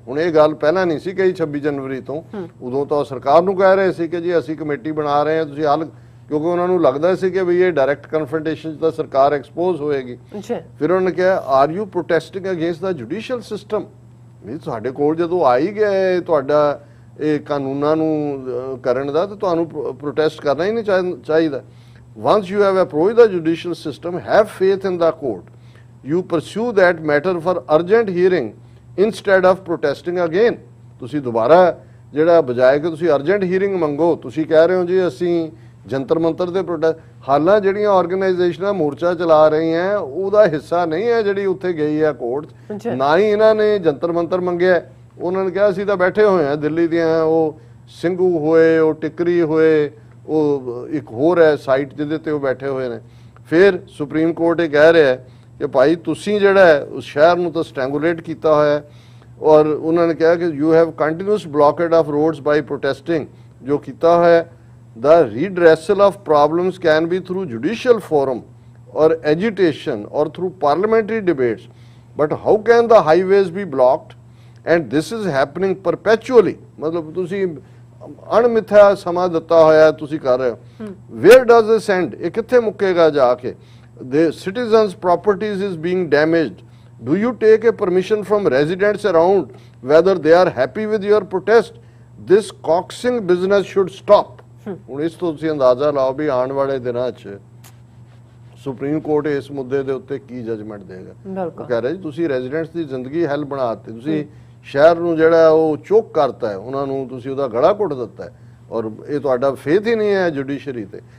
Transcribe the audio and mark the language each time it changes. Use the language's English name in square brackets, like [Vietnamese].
[Punjabi] ਹੁਣ ਇਹ ਗੱਲ ਪਹਿਲਾਂ ਨਹੀਂ ਸੀ ਕਹੀ 26 ਜਨਵਰੀ ਤੋਂ, ਉਦੋਂ ਤਾਂ ਸਰਕਾਰ ਨੂੰ ਕਹਿ ਰਹੇ ਸੀ ਕਿ ਜੀ ਅਸੀਂ ਕਮੇਟੀ ਬਣਾ ਰਹੇ ਹਾਂ ਤੁਸੀਂ ਹੱਲ, ਕਿਉਂਕਿ ਉਹਨਾਂ ਨੂੰ ਲੱਗਦਾ ਸੀ ਕਿ ਵੀ ਇਹ ਡਾਇਰੈਕਟ ਕਨਫਰੰਟੇਸ਼ਨ 'ਚ ਤਾਂ ਸਰਕਾਰ ਐਕਸਪੋਜ਼ ਹੋਏਗੀ। ਫਿਰ ਉਹਨਾਂ ਨੇ ਕਿਹਾ [English] are you protesting against the judicial system, [Punjabi] ਵੀ ਸਾਡੇ ਕੋਲ ਜਦੋਂ ਆ ਹੀ ਗਿਆ ਤੁਹਾਡਾ ਇਹ ਕਾਨੂੰਨਾਂ ਨੂੰ ਕਰਨ ਦਾ, ਤਾਂ ਤੁਹਾਨੂੰ ਪ੍ਰੋਟੈਸਟ ਕਰਨਾ ਹੀ ਨਹੀਂ ਚਾਹੀਦਾ। [English] Once you have approached the judicial system, have faith in the court. You pursue that matter for urgent hearing instead of protesting again. [Punjabi] ਤੁਸੀਂ ਦੁਬਾਰਾ ਜਿਹੜਾ ਬਜਾਏ ਕਿ ਤੁਸੀਂ ਅਰਜੈਂਟ ਹੀਅਰਿੰਗ ਮੰਗੋ, ਤੁਸੀਂ ਕਹਿ ਰਹੇ ਹੋ ਜੀ ਅਸੀਂ ਜੰਤਰ ਮੰਤਰ ਤੇ ਪ੍ਰੋਟੈਸਟ, ਹਾਲਾਂ ਜਿਹੜੀਆਂ ਆਰਗੇਨਾਈਜੇਸ਼ਨਾਂ ਮੋਰਚਾ ਚਲਾ ਰਹੀਆਂ ਉਹਦਾ ਹਿੱਸਾ ਨਹੀਂ ਹੈ ਜਿਹੜੀ ਉੱਥੇ ਗਈ ਹੈ ਕੋਰਟ, ਨਾ ਹੀ ਇਹਨਾਂ ਨੇ ਜੰਤਰ ਮੰਤਰ ਮੰਗਿਆ। ਉਹਨਾਂ ਨੇ ਕਿਹਾ ਅਸੀਂ ਤਾਂ ਬੈਠੇ ਹੋਏ ਹਾਂ ਦਿੱਲੀ ਦੀਆਂ, ਉਹ ਸਿੰਘੂ ਹੋਏ, ਉਹ ਟਿਕਰੀ ਹੋਏ, ਉਹ ਇੱਕ ਹੋਰ ਹੈ ਸਾਈਟ ਜਿਹਦੇ ਤੇ ਉਹ ਬੈਠੇ ਹੋਏ ਨੇ। ਫਿਰ ਸੁਪਰੀਮ ਕੋਰਟ ਇਹ ਕਹਿ ਰਿਹਾ ਕਿ ਭਾਈ ਤੁਸੀਂ ਜਿਹੜਾ ਹੈ ਉਸ ਸ਼ਹਿਰ ਨੂੰ ਤਾਂ ਸਟ੍ਰੈਂਗੂਲੇਟ ਕੀਤਾ ਹੋਇਆ, ਔਰ ਉਹਨਾਂ ਨੇ ਕਿਹਾ ਕਿ [English] you have continuous blockade of roads by protesting, [Punjabi] ਜੋ ਕੀਤਾ ਹੋਇਆ [English] the redressal of problems can be through judicial forum or agitation or through parliamentary debates, but how can the highways be blocked and this is happening perpetually? [Hindi] मतलब [Punjabi] ਤੁਸੀਂ ਅਣਮਿੱਥਿਆ ਸਮਾਂ ਦਿੱਤਾ ਹੋਇਆ ਤੁਸੀਂ ਕਰ ਰਹੇ ਹੋ। [English] where does this end? [Punjabi] ਇਹ ਕਿੱਥੇ ਮੁੱਕੇਗਾ ਜਾ ਕੇ? [English] the citizens properties is being damaged. Do you take a permission from residents around whether they are happy with your protest? This coaxing business should stop. [Punjabi] ਹੁਣ ਇਸ ਤੋਂ ਤੁਸੀਂ ਅੰਦਾਜ਼ਾ ਲਾਓ ਵੀ ਆਉਣ ਵਾਲੇ ਦਿਨਾਂ 'ਚ ਸੁਪਰੀਮ ਕੋਰਟ ਇਸ ਮੁੱਦੇ ਦੇ ਉੱਤੇ ਕੀ ਜਜਮੈਂਟ ਦੇਗਾ। ਉਹ ਕਹਿ ਰਿਹਾ ਜੀ ਤੁਸੀਂ ਰੈਜ਼ੀਡੈਂਟਸ ਦੀ ਜ਼ਿੰਦਗੀ ਹੈਲ ਬਣਾ ਦਿੱਤੀ, ਤੁਸੀਂ ਸ਼ਹਿਰ ਨੂੰ ਜਿਹੜਾ ਉਹ ਚੋਕ ਕਰਤਾ ਹੈ, ਉਹਨਾਂ ਨੂੰ ਤੁਸੀਂ ਉਹਦਾ ਗਲਾ ਘੁੱਟ ਦਿੱਤਾ ਹੈ, ਔਰ ਇਹ ਤੁਹਾਡਾ ਫੇਥ ਹੀ ਨਹੀਂ ਹੈ ਜੁਡੀਸ਼ਰੀ ਤੇ।